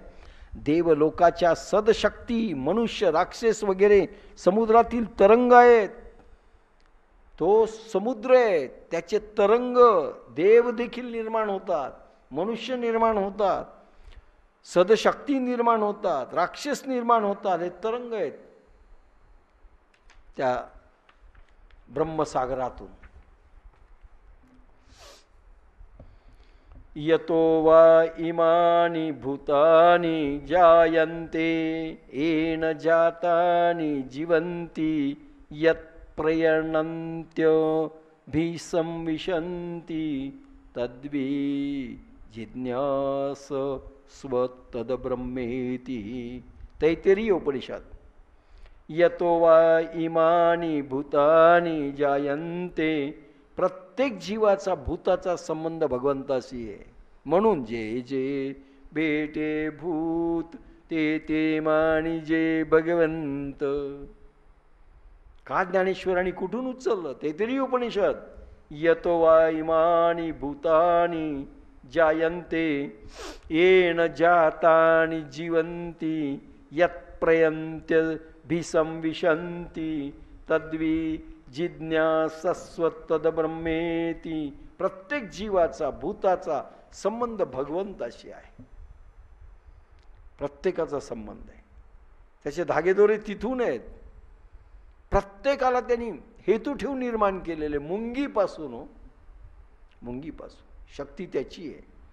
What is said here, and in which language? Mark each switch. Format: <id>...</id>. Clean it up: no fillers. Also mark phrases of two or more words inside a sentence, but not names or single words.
<mr>देवलोकाच्या सदशक्ती, मनुष्य, राक्षस वगैरे समुद्रातील तरंग आहेत. तो समुद्र आहे, त्याचे तरंग देव देखील निर्माण होतात, मनुष्य निर्माण होतात, सदशक्ती निर्माण होतात, राक्षस निर्माण होतात. हे तरंग आहेत त्या ब्रह्मसागरातून.</mr> <sa>यतो वा इमानि भूतानि जायन्ते येन जातानि जीवन्ति यत् प्रयणन्त्य भीसंविशन्ति तद्वी जिज्ञास स्वतद्ब्रह्मेति. तैत्तिरीय उपनिषद. यतो वा इमानि भूतानि जायन्ते,</sa> <mr>प्रत्येक जीवाचा भूताचा संबंध भगवंताशी आहे. म्हणून जे जे बेटे भूत ते ते मानी जे भगवंत. का ज्ञानेश्वरांनी कुठून उचललं? तैत्तिरीय उपनिषद.</mr> <sa>यतो वा इमानि भूतानि जायन्ते येन जातानि जीवन्ति यत् प्रयन्त्य भीसंविशन्ति तद्वी जिज्ञासस्व तद्ब्रह्मेति.</sa> <mr>प्रत्येक जीवाचा भूताचा संबंध भगवंताशी आहे. प्रत्येकाचा संबंध आहे. त्याचे धागेदोरे तिथून आहेत. प्रत्येकाला त्यांनी हेतू ठेवून निर्माण केलेले. मुंगीपासून मुंगीपासून शक्ती त्याची आहे.</mr>